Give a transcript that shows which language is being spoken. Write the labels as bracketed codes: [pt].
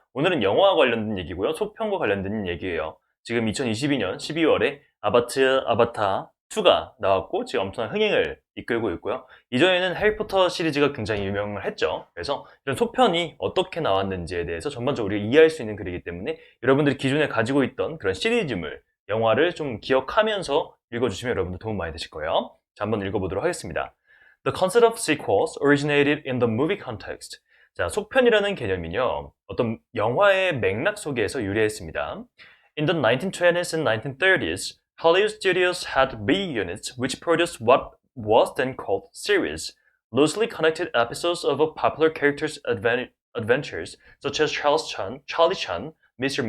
[ko] 오늘은 영화와 관련된 얘기고요. 속편과 관련된 얘기예요. 지금 2022년 12월에 아바타 2가 나왔고 지금 엄청난 흥행을 이끌고 있고요. 이전에는 해리포터 시리즈가 굉장히 유명을 했죠. 그래서 이런 속편이 어떻게 나왔는지에 대해서 전반적으로 우리가 이해할 수 있는 글이기 때문에 여러분들이 기존에 가지고 있던 그런 시리즈물, 영화를 좀 기억하면서 읽어주시면 여러분들 도움 많이 되실 거예요. 자, 한번 읽어보도록 하겠습니다. [en] The concept of sequels originated in the movie context. [ko] 자, 속편이라는 개념은요, 어떤 영화의 맥락 속에서 유래했습니다. [en] In the 1920s and 1930s, Hollywood studios had B units which produced what was then called series, loosely connected episodes of a popular character's adventures, such as Charlie Chan, Mr.